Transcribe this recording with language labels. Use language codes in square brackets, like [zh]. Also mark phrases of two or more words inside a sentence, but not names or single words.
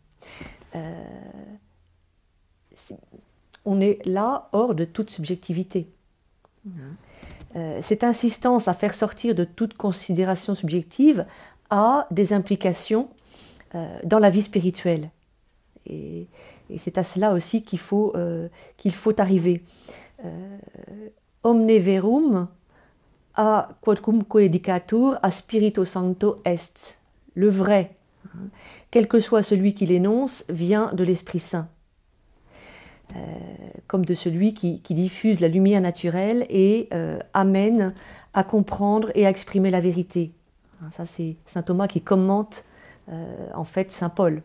[fr] On est là hors de toute subjectivité. Cette insistance à faire sortir de toute considération subjective a des implications dans la vie spirituelle. Et c'est à cela aussi qu'il faut arriver. [la] Omne verum a quodcumque dicatur a Spirito Sancto est. [fr] Le vrai, hein, quel que soit celui qui l'énonce, vient de l'Esprit Saint. Comme de celui qui diffuse la lumière naturelle et amène à comprendre et à exprimer la vérité. Ça, c'est saint Thomas qui commente en fait saint Paul.